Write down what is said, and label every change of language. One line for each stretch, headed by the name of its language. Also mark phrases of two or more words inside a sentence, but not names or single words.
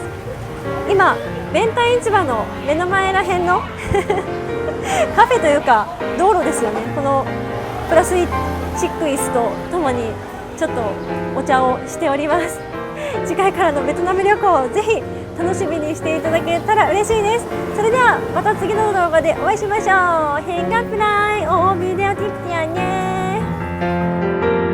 Japanese: 今弁天市場の目の前らへんのカフェというか道路ですよね。このプラスチック椅子とともにちょっとお茶をしております。次回からのベトナム旅行、ぜひ楽しみにしていただけたら嬉しいです。それではまた次の動画でお会いしましょう。
Vietnamese: Hẹn gặp lại ở video tiếp theo nhé.